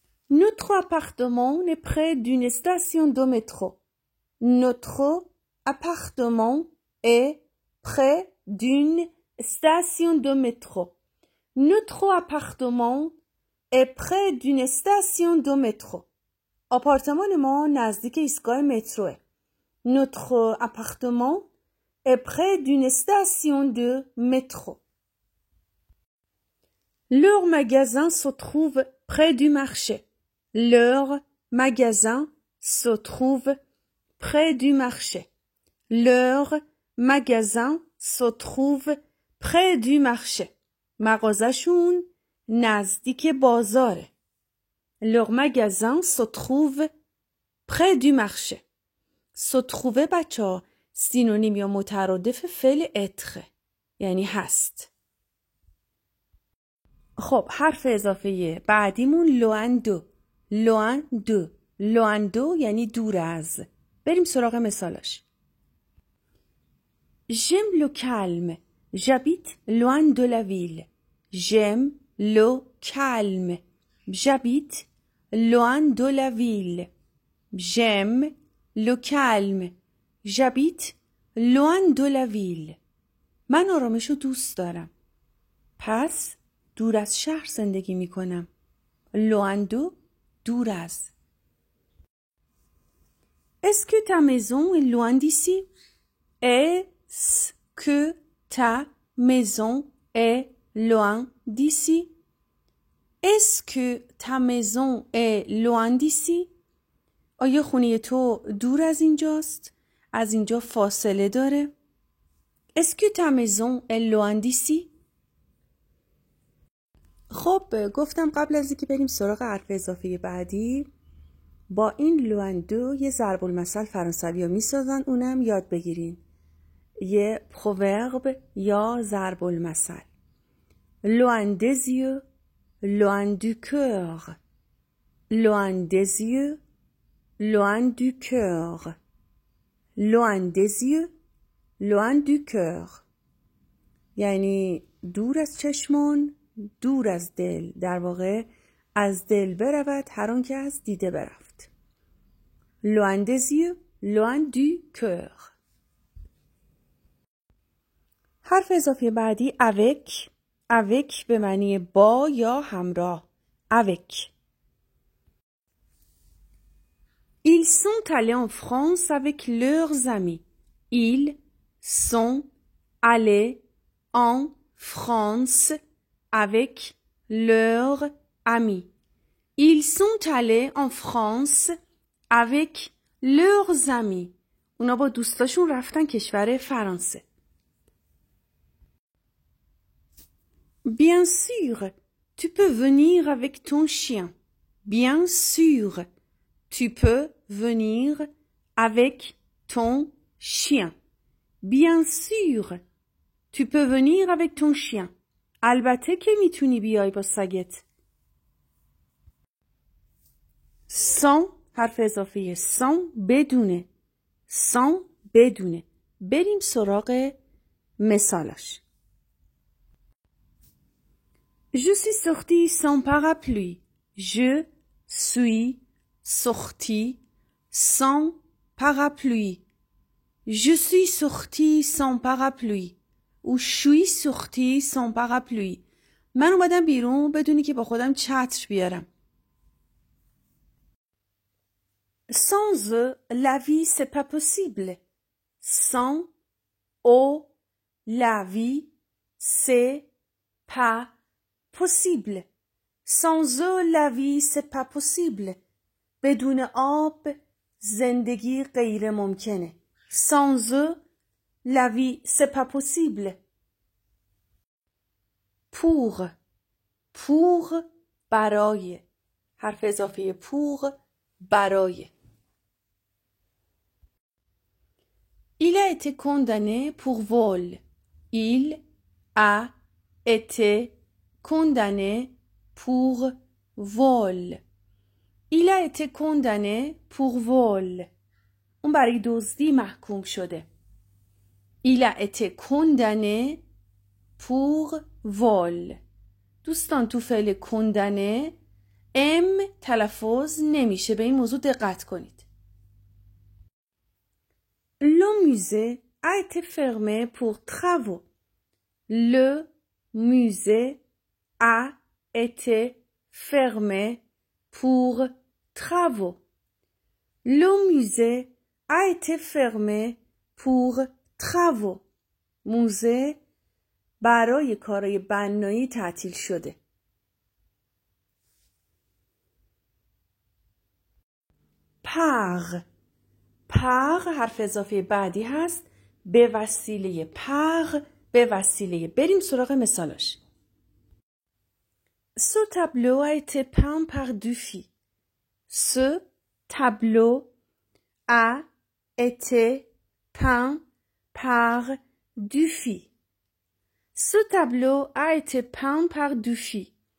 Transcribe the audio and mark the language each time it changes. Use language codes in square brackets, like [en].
[fr] Notre appartement est près d'une station de métro. Notre appartement est près d'une station de métro. Notre appartement est près d'une station de métro. [fa] آپارتمان ما نزدیک ایستگاه متروه. [fr] Notre appartement est près d'une station de métro. Leur magasin se trouve près du marché. Leur magasin se trouve près du marché. Leur magasin se trouve près du marché. [fa] مغازشون نزدیک بازاره. [fr] Leur magasin se trouve près du marché. Se trouve [fa] بچه سینونیم یا مترادف فعل être یعنی هست. خب حرف اضافه بعدیمون [fr] loin de. loin de. loin de [fa] یعنی دور از. بریم سراغ مثالاش. [fr] J'aime le calme. J'habite loin de la ville. J'aime le calme. J'habite loin de la ville. J'aime le calme. J'habite loin de la ville. [fa] من آرامش رو دوست دارم. پس دور از شهر زندگی می کنم. [fr] loin de [fa] دور از. [fr] Est-ce que ta maison est loin d'ici? Est-ce que ta maison est loin d'ici? Est-ce que ta maison est loin d'ici? [fa] آیا خونه تو دور از اینجاست؟ از اینجا فاصله داره؟ [fr] Est-ce que ta maison est loin d'ici? [fa] خب گفتم قبل از اینکه بریم سراغ حرف اضافه بعدی با این [fr] loin de [fa] یه ضرب المثل فرانسوی ها میسازن، اونم یاد بگیرین. یه proverbe یا ضرب المثل. [fr] Loin des yeux, loin du cœur. Loin des yeux, loin du cœur. Loin des yeux, loin du cœur. [fa] یعنی دور از چشمان، دور از دل. در واقع از دل برود هر آن که از دیده برفت. [fr] Loin des yeux, loin du cœur. [fa] حرف اضافه بعدی avec. avec به معنی با یا همراه. [fr] avec. Ils sont allés en France avec leurs amis. Ils sont allés en France avec leurs amis. Ils sont allés en France avec leurs amis. [fa] اونا با دوستاشون رفتن کشور فرانسه. [fr] Bien sûr, tu peux venir avec ton chien. Bien sûr, tu peux venir avec ton chien. Bien sûr, tu peux venir avec ton chien. [fa] البته که میتونی بیای با سگت. sans حرف اضافه sans بدونه. sans بدونه. بریم سراغ مثالش. [fr] Je suis sortie sans parapluie. Je suis sortie sans parapluie. Je suis sortie sans parapluie. ou je suis sortie sans parapluie. [fa] من اومدم بیرون بدونی که با خودم چتر بیارم. [fr] Sans eux, la vie c'est pas possible. Sans eux, la vie c'est pas possible. Sans eux, la vie c'est pas possible. [fa] بدون آب زندگی غیر ممکنه. [fr] Sans eux, la vie c'est pas possible. Pour. pour برای. [fa] حرف اضافه pour برای. [fr] Il a été condamné pour vol. Il a été condamné pour vol. Il a été condamné pour vol. [fa] اون برای دزدی محکوم شده. [fr] Il a été condamné pour vol. [fa] دوستان تو فعل condamné ام تلفظ نمیشه. به این موضوع دقت کنید. [fr] Le musée a été fermé pour travaux. Le musée a été fermé pour travaux. Le musée a été fermé pour travaux. [fa] موزه برای کارهای بنایی تعطیل شده. [fr] par. [fa] par حرف اضافه بعدی هست. به وسیله par. به وسیله. بریم سراغ مثالاش. [fr] Ce tableau a été peint par Dufy. Ce tableau a été peint par Dufy. Ce tableau a été peint par Dufy.